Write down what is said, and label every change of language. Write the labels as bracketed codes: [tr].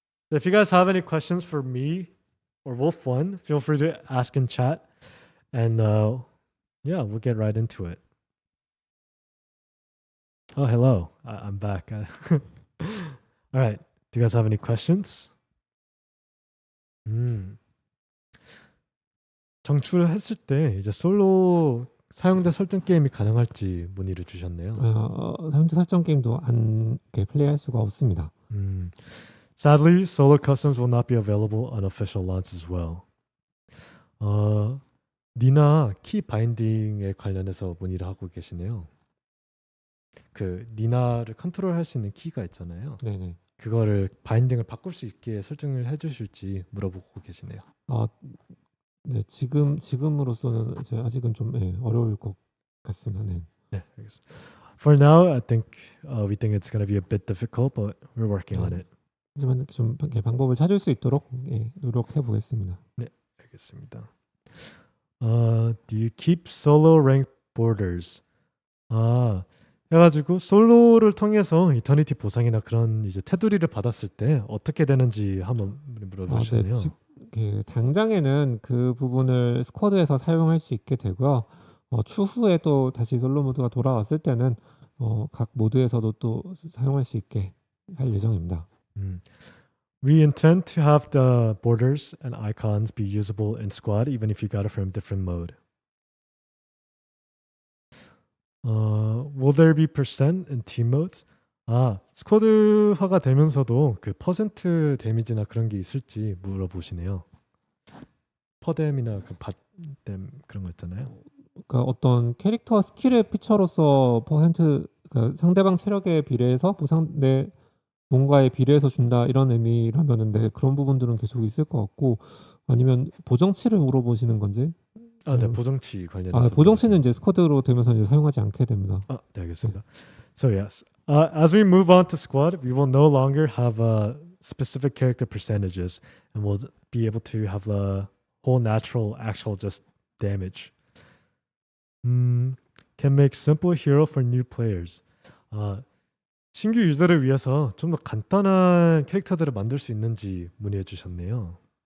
[en] If you guys have any questions for me or Wolf1, feel free to ask in chat, and yeah, we'll get right into it. Oh, hello. I'm back. All right. Do you guys have any questions? [ko] 정출했을 때 이제 솔로 사용자 설정 게임이 가능할지 문의를 주셨네요. 사용자 설정 게임도 안 이렇게 플레이할 수가 없습니다. [en] Sadly, solo customs will not be available on official launch as well. [ko] 니나 키 바인딩에 관련해서 문의를 하고 계시네요. 그 니나를 컨트롤할 수 있는 키가 있잖아요. 네네. 그거를 바인딩을 바꿀 수 있게 설정을 해주실지 물어보고 계시네요. 네, 지금으로서는 이제 아직은 좀 어려울 것 같습니다. 네. 네, 알겠습니다. [en] For now, I think we think it's going to be a bit difficult, but we're working on it. [ko] 하지만 좀 방법을 찾을 수 있도록 노력해 보겠습니다. 네, 알겠습니다. [en] Do you keep solo rank borders? [ko] 해가지고 솔로를 통해서 이터니티 보상이나 그런 이제 테두리를 받았을 때 어떻게 되는지 한번 물어보시네요. 네, 당장에는 그 부분을 스쿼드에서 사용할 수 있게 되고요. 추후에 또 다시 솔로 모드가 돌아왔을 때는 각 모드에서도 또 사용할 수 있게 할 예정입니다. [en] We intend to have the borders and icons be usable in squad even if you got it from different mode. Will there be percent in team modes? [ko] 스쿼드화가 되면서도 그 퍼센트 데미지나 그런 게 있을지 물어보시네요. 퍼뎀이나 그 밭뎀 그런 거 있잖아요. 그러니까 어떤 캐릭터 스킬의 피처로서 퍼센트 그러니까 상대방 체력에 비례해서 보상내 뭔가에 비례해서 준다 이런 의미라면은 그런 부분들은 계속 있을 것 같고 아니면 보정치를 물어보시는 건지? 네, 보정치 관련해서. 아, 보정치는 이제 스쿼드로 되면서 이제 사용하지 않게 됩니다. 네, 알겠습니다. [en] So yes, as we move on to squad, we will no longer have specific character percentages, and we'll be able to have the whole natural, actual just damage. Can make simple hero for new players. [ko] 신규 유저를 위해서 좀 더 간단한 캐릭터들을 만들 수 있는지 문의해 주셨네요.